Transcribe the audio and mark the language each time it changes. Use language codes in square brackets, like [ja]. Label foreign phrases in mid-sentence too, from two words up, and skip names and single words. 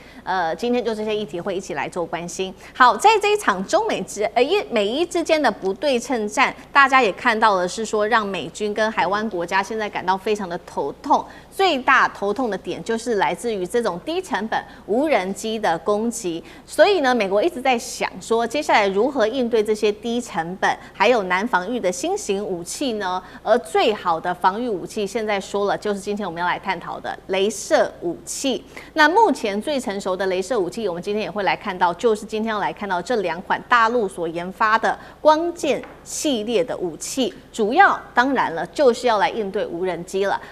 [zh] 今天就這些議題會一起來做關心。好，在這一場中美伊之間的不對稱戰，大家也看到的是說，讓美軍跟海灣國家現在感到非常的頭痛。最大頭痛的點就是來自於這種低成本無人機的攻擊，所以呢，美國一直在想說，接下来如何應對這些低成本還有難防禦的新型武器呢？而最好的防禦武器，現在說了，就是今天我們要來探討的雷射武器。那目前最成熟的雷射武器，我們今天也會來看到，就是今天要來看到這2款大陸所研發的光劍系列的武器，主要當然了，就是要來應對無人機了。